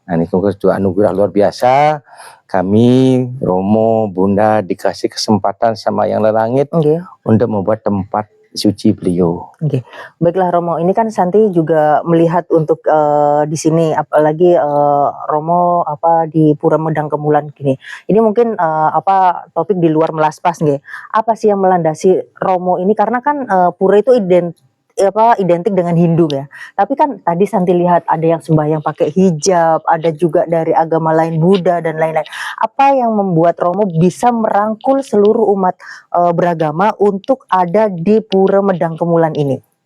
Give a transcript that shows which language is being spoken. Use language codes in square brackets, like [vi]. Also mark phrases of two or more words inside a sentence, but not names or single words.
[id] Nah, ini itu anugerah luar biasa. Kami Romo Bunda dikasih kesempatan sama Yang Lelangit untuk membuat tempat suci beliau. Baiklah Romo, ini kan Santi juga melihat untuk di sini, apalagi Romo di Pura Medang Kemulan gini. Ini mungkin topik di luar melaspas nggih. Apa sih yang melandasi Romo ini? Karena kan pura itu identik dengan Hindu ya. Tapi kan tadi Santi lihat ada yang sembahyang pakai hijab, ada juga dari agama lain Buddha dan lain-lain. Apa yang membuat Romo bisa merangkul seluruh umat beragama untuk ada di Pura Medang Kemulan ini?